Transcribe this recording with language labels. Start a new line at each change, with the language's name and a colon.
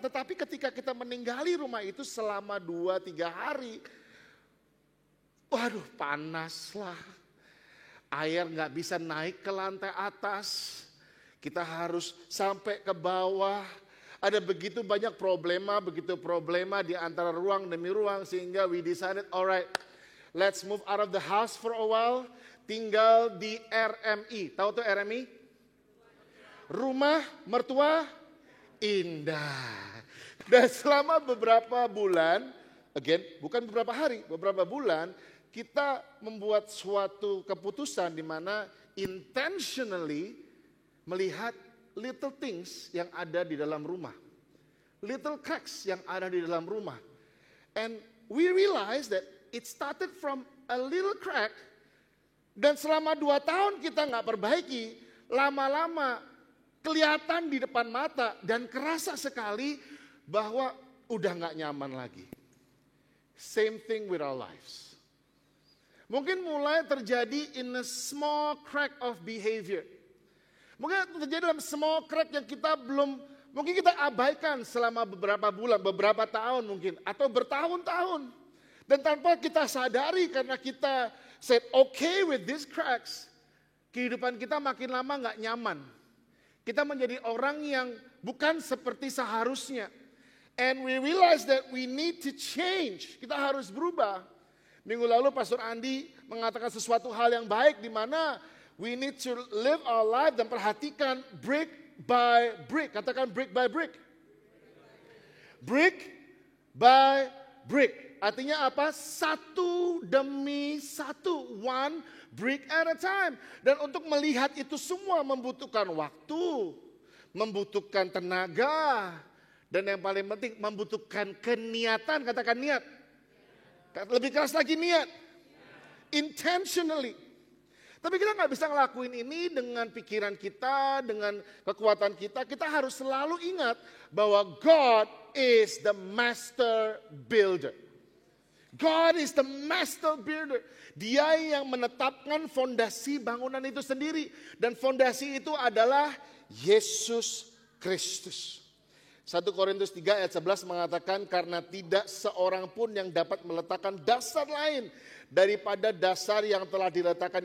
Indonesian: Tetapi ketika kita meninggali rumah itu selama 2-3 hari, waduh panas lah. Air gak bisa naik ke lantai atas, kita harus sampai ke bawah. Ada begitu banyak problema di antara ruang demi ruang. Sehingga
English: we decided, alright, let's move out of the house for a while.
Indonesian: Tinggal di RMI. Tahu tuh RMI? Rumah mertua indah. Dan selama beberapa bulan, bukan beberapa hari, beberapa bulan, kita membuat suatu keputusan di mana
English: intentionally
Indonesian: melihat
English: little things
Indonesian: yang ada di dalam rumah.
English: Little cracks
Indonesian: yang ada di dalam rumah.
English: And we realized that it started from a little crack.
Indonesian: Dan selama 2 tahun kita nggak perbaiki, lama-lama kelihatan di depan mata dan kerasa sekali bahwa udah nggak nyaman lagi.
English: Same thing with our lives.
Indonesian: Mungkin mulai terjadi
English: in a small crack of behavior.
Indonesian: Mungkin terjadi dalam
English: small crack
Indonesian: yang kita mungkin kita abaikan selama beberapa bulan, beberapa tahun mungkin, atau bertahun-tahun. Dan tanpa kita sadari karena kita
English: said okay with these cracks,
Indonesian: kehidupan kita makin lama gak nyaman. Kita menjadi orang yang bukan seperti seharusnya.
English: And we realize that we need to change.
Indonesian: Kita harus berubah. Minggu lalu Pastor Andi mengatakan sesuatu hal yang baik di mana
English: we need to live our life
Indonesian: dan perhatikan
English: brick by brick.
Indonesian: Katakan brick by brick.
English: Brick by brick.
Indonesian: Artinya apa? Satu demi satu.
English: One brick at a time.
Indonesian: Dan untuk melihat itu semua membutuhkan waktu, membutuhkan tenaga, dan yang paling penting membutuhkan keniatan. Katakan niat. Lebih keras lagi niat.
English: Intentionally.
Indonesian: Tapi kita nggak bisa ngelakuin ini dengan pikiran kita, dengan kekuatan kita. Kita harus selalu ingat bahwa
English: God is the master builder. God is the master builder.
Indonesian: Dia yang menetapkan fondasi bangunan itu sendiri. Dan fondasi itu adalah Yesus Kristus. 1 Korintus 3 ayat 11 mengatakan, karena tidak seorang pun yang dapat meletakkan dasar lain daripada dasar yang telah diletakkan.